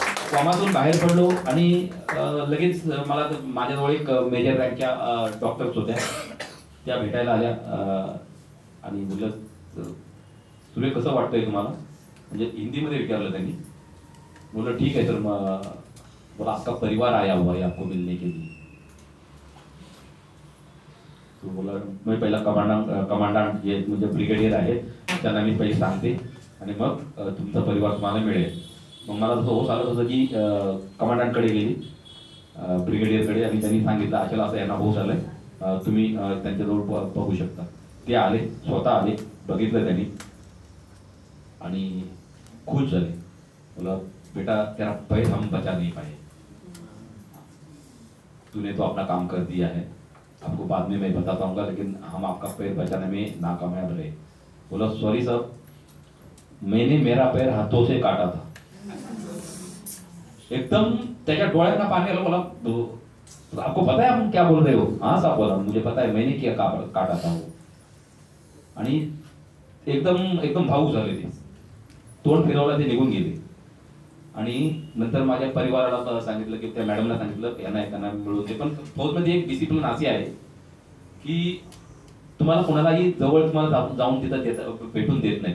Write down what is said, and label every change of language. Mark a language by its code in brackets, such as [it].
[mr] कोमातून बाहेर पडलो आणि लगेच मला माझ्याजवळ एक मेजर रँकच्या डॉक्टर्स होत्या, त्या भेटायला आल्या आणि बोललं सुरेश कसं वाटतंय तुम्हाला, म्हणजे हिंदीमध्ये विचारलं त्यांनी. [hi] बोला ठीक है सर, बोला आपका परिवार आया हुआ है आपको मिलने के लिए. [mr] तो बोला मैं पहिला कमांडंट जे म्हणजे ब्रिगेडियर आहे त्यांना मी पहिले सांगते आणि मग तुमचा परिवार तुम्हाला मिळेल. मग मला तसं होत आलं तसं की कमांडंटकडे गेली, ब्रिगेडियरकडे, आणि त्यांनी सांगितलं अशाला असं यांना होत आलंय, तुम्ही त्यांच्याजवळ बघू शकता. ते आले, स्वतः आले, बघितलं त्यांनी आणि खुश झाले. [hi] बोला बेटा तेरा पैर हम बचा नहीं पाए, तूने तो अपना काम कर दिया है, आपको बाद में मैं बताता हूँ, लेकिन हम आपका पैर बचाने में नाकामयाब रहे. बोला सॉरी साहब, मैंने मेरा पैर हाथों से काटा था. [mr] एकदम त्याच्या डोळ्यांना पाणी आलं. [hi] बोला आपको पता है हम क्या बोल रहे हो. हाँ साहब बोला मुझे पता है मैंने क्या काटा था वो. [mr] आणि एकदम भावूक झाले ते. तोंड फिरवलं, ते निघून गेले. आणि नंतर माझ्या परिवाराला सांगितलं की त्या मॅडमला सांगितलं यांना मिळवते. पण फौजमध्ये एक डिसिप्लिन अशी आहे की तुम्हाला कोणालाही जवळ तुम्हाला जाऊन तिथं भेटून देत नाही.